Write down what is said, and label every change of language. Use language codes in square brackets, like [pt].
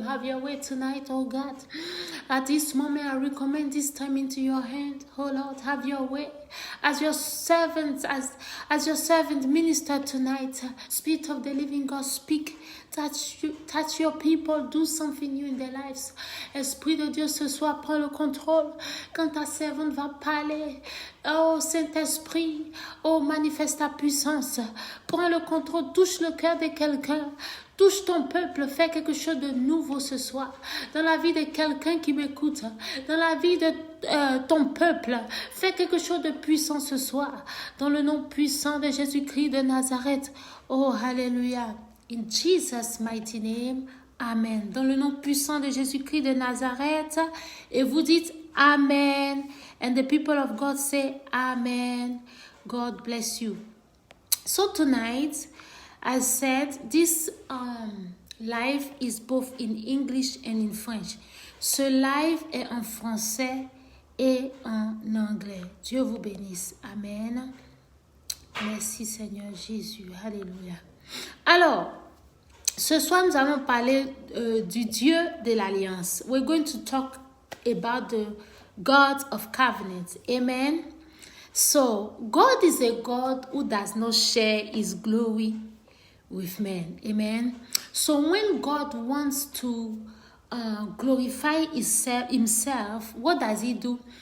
[en] Have your way tonight, oh God. At this moment, I recommend this time into your hand. Oh Lord, have your way. As your servant, as your servant minister tonight, Spirit of the living God, speak. Touch your people, do something new in their lives. [fr] Esprit de Dieu, ce soir, prends le contrôle. Quand ta servante va parler, oh Saint-Esprit, oh manifeste ta puissance. Prends le contrôle, touche le cœur de quelqu'un. Touche ton peuple, fais quelque chose de nouveau ce soir. Dans la vie de quelqu'un qui m'écoute, dans la vie de ton peuple, fais quelque chose de puissant ce soir. Dans le nom puissant de Jésus-Christ de Nazareth. Oh, hallelujah. [en] In Jesus' mighty name, Amen. [fr] Dans le nom puissant de Jésus-Christ de Nazareth, et vous dites Amen. [en] And the people of God say Amen. God bless you. So tonight, as said, this live is both in English and in French. [fr] Ce live est en français et en anglais. Dieu vous bénisse. Amen. Merci Seigneur Jésus. Alléluia. Alors, ce soir, nous allons parler du Dieu de l'Alliance. [en] We're going to talk about the God of covenant. Amen. So, God is a God who does not share his glory with men. Amen. So, when God wants to glorify himself, what does he do?